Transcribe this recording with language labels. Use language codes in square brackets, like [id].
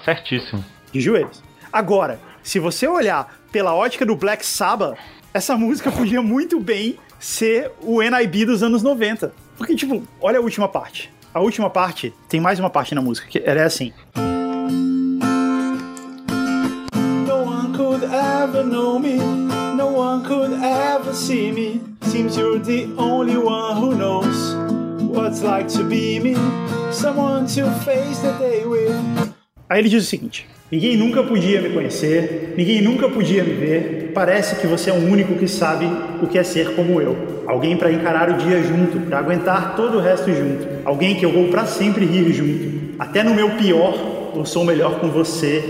[pt] Certíssimo. De joelhos. Agora, se você olhar pela ótica do Black Sabbath, essa música podia muito bem ser o NIB dos anos 90. Porque, tipo, olha a última parte. A última parte, tem mais uma parte na música, que ela é assim. [en] No one could ever know me, no one could ever see me. Seems you're the only one who knows what it's like to be me. Someone to face the day with. [pt] Aí ele diz o seguinte: ninguém nunca podia me conhecer, ninguém nunca podia me ver. Parece que você é o único que sabe o que é ser como eu. Alguém pra encarar o dia junto, pra aguentar todo o resto junto. Alguém que eu vou pra sempre rir junto. Até no meu pior, eu sou melhor com você.